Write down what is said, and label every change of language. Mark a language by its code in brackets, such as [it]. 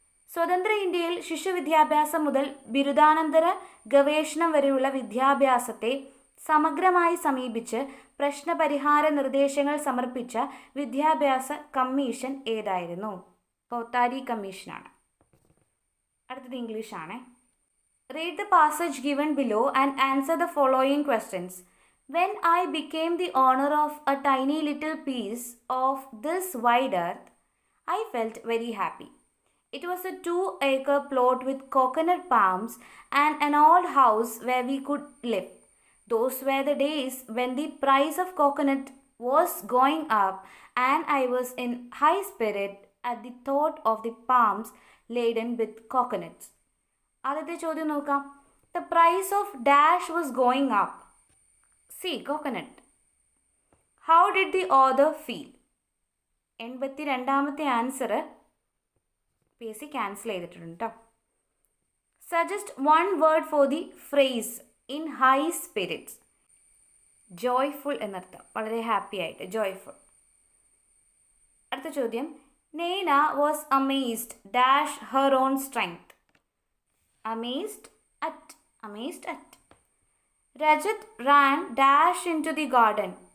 [ml] സ്വതന്ത്ര ഇന്ത്യയിൽ ശിശുവിദ്യാഭ്യാസം മുതൽ ബിരുദാനന്തര ഗവേഷണം വരെയുള്ള വിദ്യാഭ്യാസത്തെ സമഗ്രമായി സമീപിച്ച് പ്രശ്നപരിഹാര നിർദ്ദേശങ്ങൾ സമർപ്പിച്ച വിദ്യാഭ്യാസ കമ്മീഷൻ ഏതായിരുന്നു? കോത്താരി കമ്മീഷനാണ്. അടുത്തത് ഇംഗ്ലീഷാണ്. [en] Read the passage given below and answer the following questions. When I became the owner of a tiny little piece of this wide earth, I felt very happy. It was a 2-acre plot with coconut palms and an old house where we could live. Those were the days when the price of coconut was going up and I was in high spirit at the thought of the palms laden with coconuts. [ml] ആദ്യത്തെ ചോദ്യം നോക്കാം. [en] The price of dash was going up. See, coconut. How did the author feel? [ml] 82ാമത്തെ answer PSC cancel ചെയ്തിട്ടുണ്ട് കേട്ടോ. [en] Suggest one word for the phrase in high spirits. [ml] Joyful എന്നർത്ഥം, വളരെ happy ആയിട്ട്, [en] Joyful. [ml] അടുത്ത ചോദ്യം, [en] Naina was amazed dash her own strength. Amazed at. Rajat ran dash into the garden.